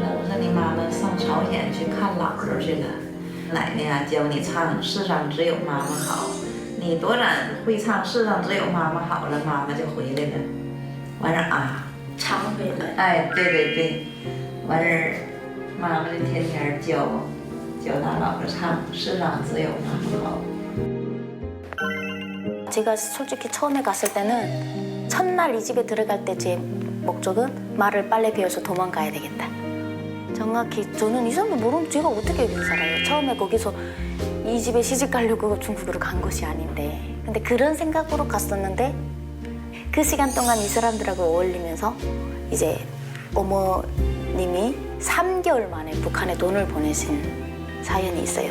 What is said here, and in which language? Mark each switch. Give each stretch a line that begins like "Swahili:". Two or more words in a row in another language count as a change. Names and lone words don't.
Chinese: 我说你妈妈上朝鲜去看姥姥去了。 奶奶啊，教你唱《世上只有妈妈好》，你多然会唱《世上只有妈妈好》了，妈妈就回来了。完事儿啊，常回来。哎，对对对，完事儿，妈妈就天天教咱姥姥唱《世上只有妈妈好》。
Korean: 제가 솔직히 처음에 갔을 때는 첫날 이 집에 들어갈 때 제 목적은 말을 빨리 배워서 도망가야 되겠다. 정확히 저는 이 사람도 모르면 제가 어떻게 여기 살아요. 처음에 거기서 이 집에 시집 가려고 중국으로 간 것이 아닌데 근데 그런 생각으로 갔었는데 그 시간 동안 이 사람들하고 어울리면서 이제 어머님이 3개월 만에 북한에 돈을 보내신 사연이 있어요.